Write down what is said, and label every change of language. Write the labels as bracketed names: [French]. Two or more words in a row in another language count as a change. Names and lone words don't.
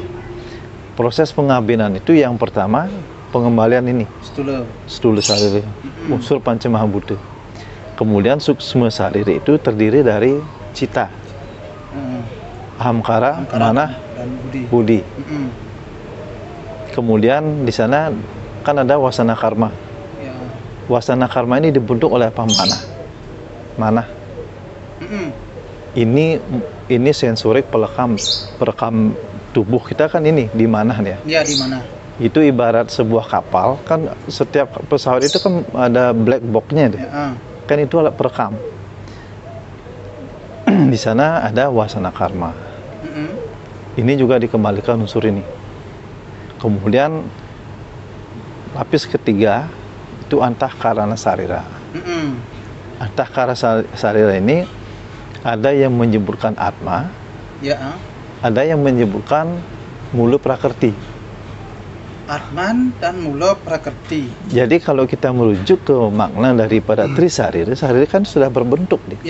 [Indonesian] Proses pengabinan itu yang pertama pengembalian ini stula sariri, unsur Panca Mahabhuta. Kemudian suksma sariri itu terdiri dari cita, ahamkara, manah, dan budi. budi. Mm-mm. Kemudian di sana kan ada wasana karma. Ya. Wasana karma ini dibentuk oleh apa? Manah. Mm-mm. Ini sensorik perekam tubuh kita kan ini di manah ya. Ya, di mana? Itu ibarat sebuah kapal kan, setiap pesawat itu kan ada [English] black box- [Indonesian] nya tuh. Ya, Kan itu alat perekam. Di sana ada wasana karma. Mm-mm. Ini juga dikembalikan unsur ini. Kemudian lapis ketiga itu antahkarana sarira. Mm-mm. Antahkara sarira ini ada yang menyebutkan atma, Ya. ada yang menyebutkan mula prakerti. Atman dan mula prakerti. Jadi kalau kita merujuk ke makna daripada trisarira, sarira kan sudah berbentuk nih.